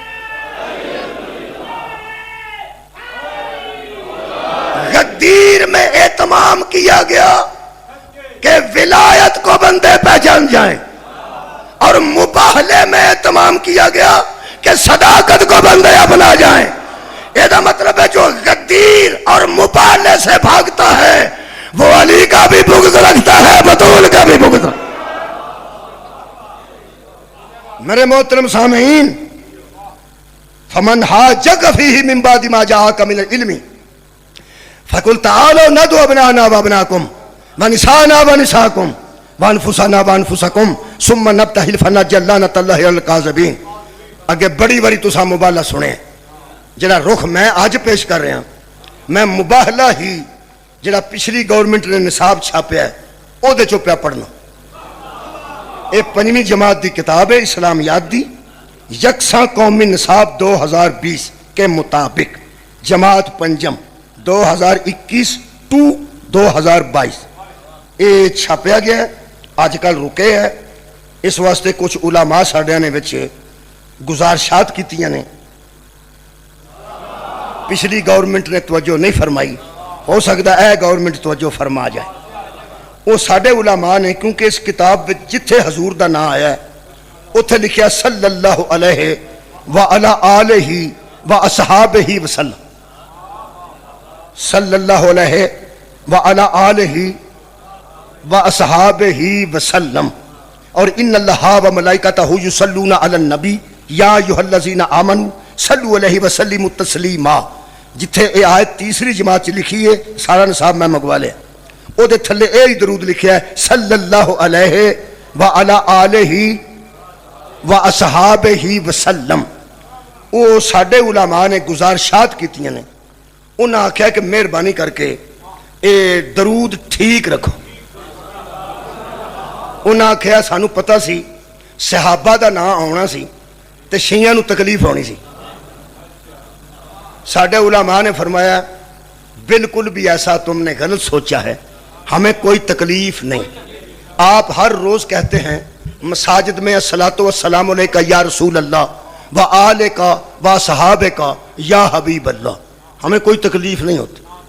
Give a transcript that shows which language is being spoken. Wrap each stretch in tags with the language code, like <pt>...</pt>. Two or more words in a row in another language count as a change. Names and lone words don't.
<ur>غدیر میں اہتمام کیا گیا کہ ولایت کو بندے پہچان جائیں، اور مباہلے میں اہتمام کیا گیا کہ صداقت کو بندے اپنا جائیں. یہ مطلب ہے جو غدیر اور مباہلے سے بھاگتا ہے وہ علی کا بھی بغض رکھتا ہے، بطول کا بھی بغض. میرے محترم سامعین،</ur> <ar>فمن حاجک فیہ من بعد ما جاءک من العلم فقل تعالوا ندعو ابناءنا وابناءکم ونساءنا ونساءکم وانفسنا وانفسکم ثم نبتہل فنجعل لعنۃ اللہ علی الکاذبین.</ar> <pa>اگے بڑی بڑی تساں مباہلہ سنے. جڑا رخ میں آج پیش کر رہا میں مباہلہ ہی جڑا پچھلی گورنمنٹ نے نصاب چھاپیا ہے او دے چو پیا پڑھنا. یہ 5ویں جماعت دی کتاب ہے اسلامیات دی، یکساں قومی نصاب 2020 کے مطابق جماعت پنجم 2021 ٹو 2022 یہ چھاپیا گیا ہے، آج کل رکے ہے۔ اس واسطے کچھ علماء ساڈیاں نے وچ گزارشات کیتیاں نے، پچھلی گورنمنٹ نے توجہ نہیں فرمائی، ہو سکتا ہے گورنمنٹ توجہ فرما جائے۔ وہ ساڈے علماء نے، کیونکہ اس کتاب وچ جتھے حضور دا نام آیا ہے اتھے لکھیا</pa> <ar>صلی اللہ علیہ وعلی آلہ واصحابہ وسلم، صلی اللہ علیہ وعلی آلہ واصحابہ وسلم،</ar> <pa>اور</pa> <ar>ان اللہ وملائکتہ یصلون علی النبی یا ایھا الذین آمنوا صلوا علیہ وسلموا تسلیما۔</ar> <pa>جتھے یہ آیت تیسری جماعت لکھی ہے، سارا نصاب میں منگوا لیا، او دے تھلے یہ درود لکھیا ہے</pa> <ar>صلی اللہ علیہ وعلی آلہ واصحابہ وسلم۔</ar> <pa>وہ ساڈے علماء نے گزارشات کیتیاں نے، انہاں آکھیا کہ مہربانی کر کے اے درود ٹھیک رکھو۔ انہاں آکھیا سانو پتہ سی صحابہ دا نام آنا سی تے شیعہ نو تکلیف ہونی سی۔ ساڈے علماء نے فرمایا</pa> <ur>بالکل بھی ایسا تم نے غلط سوچا ہے، ہمیں کوئی تکلیف نہیں۔ آپ ہر روز کہتے ہیں مساجد میں</ur> <ar>الصلاۃ والسلام علیکہ یا رسول اللہ وآلک وصحابک یا حبیب اللہ،</ar> <ur>ہمیں کوئی تکلیف نہیں ہوتی۔</ur>